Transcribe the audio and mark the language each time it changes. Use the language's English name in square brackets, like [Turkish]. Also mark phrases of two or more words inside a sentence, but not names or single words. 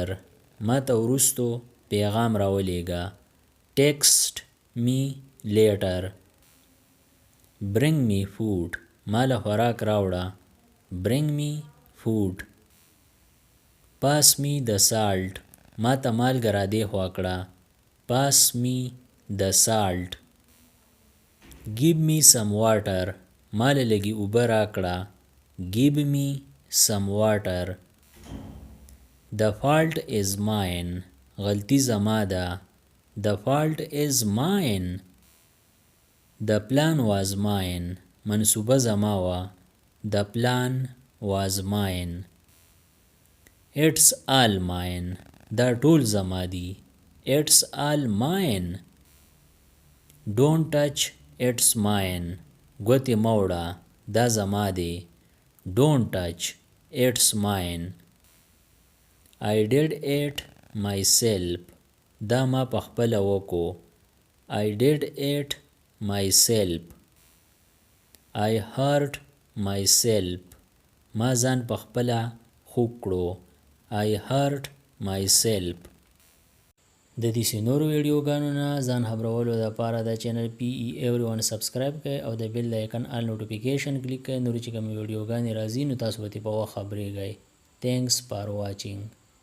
[Pashto] ما ته وروستو پیغام راولېږه. [English] Text me later. Bring me food. [Pashto] ما له خوراک راوړه. [English] Bring me food. Pass me the salt. [Pashto] ما ته مالګه را دې خوا کړه. [English] Pass me the salt. Give me some water. [Pashto] ما له لږې اوبه راکړه. [English] Give me some water. The fault is mine. [Pashto] غلطي زما ده. [English] The fault is mine. The plan was mine. [Pashto] منصوبه زما وه. [English] The plan was mine. It's all mine. [Pashto] دا ټول زما دي. [English] It's all mine. Don't touch. It's mine. [Pashto] ګوتې مه وړه. دا زما دی. [English] Don't touch. It's mine. I did it myself. [Pashto] دا ما پخپله وکړو. [English] I did it myself. I hurt myself. [Pashto] ما ځان په خپله خوږ کړو. [English] I hurt myself. [Pashto] د دې نورو ویډیوګانو نه ځان خبرولو دپاره د چینل PE everyone سبسکرایب کړئ او د بیل د آیکن [English] all notification [Pashto] کلیک کړئ. نورې چې کومې ویډیوګانې راځي نو تاسو به ترې په وخت خبریږئ. [English] Thanks for watching.